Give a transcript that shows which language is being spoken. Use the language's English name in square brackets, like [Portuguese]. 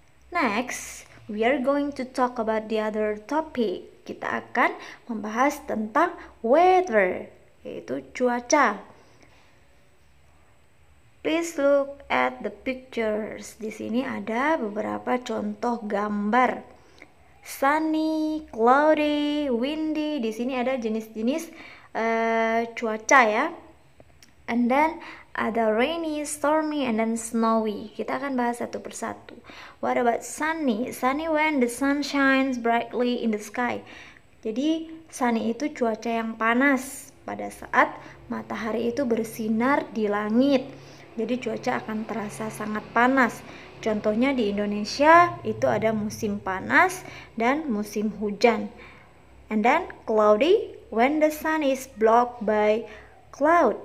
[English] Next, we are going to talk about the other topic. [Indonesian] Kita akan membahas tentang weather, yaitu cuaca. [English] Please look at the pictures. [Indonesian] Di sini ada beberapa contoh gambar. Sunny, cloudy, windy. Di sini ada jenis-jenis cuaca ya. [English] And then ada rainy, stormy, and then snowy. [Indonesian] Kita akan bahas satu persatu. [English] What about sunny? Sunny when the sun shines brightly in the sky. [Indonesian] Jadi sunny itu cuaca yang panas pada saat matahari itu bersinar di langit. Jadi cuaca akan terasa sangat panas. Contohnya di Indonesia itu ada musim panas dan musim hujan. [English] And then cloudy when the sun is blocked by cloud.